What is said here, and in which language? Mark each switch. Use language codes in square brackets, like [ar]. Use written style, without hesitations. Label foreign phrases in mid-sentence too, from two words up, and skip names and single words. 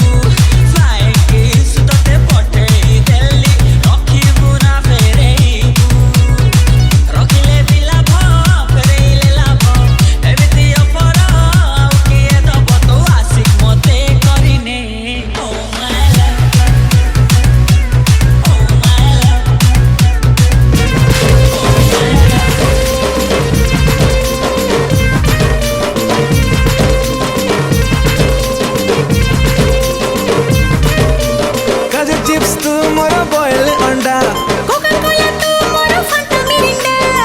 [or] ତତେ ପଠେଇ ଦେଲି ରଖିବୁ ନା ଫେରେଇବୁ ରଖିଲେ ବି ଲାଭ ଫେରେଇଲେ ଲାଭ ଏମିତି ଅପର ଆଉ କିଏ ଦବ ତୁ ଆସିକ ମତେ କରିନେ [en] oh my love oh my love [spv] କାଜୁ ଚିପ୍ସ ତୁ ମୋର ବଏଲ ଅଣ୍ଡା କୋକା କୋଲା ତୁ ମୋର ଫଣ୍ଟା ମିରିଣ୍ଡା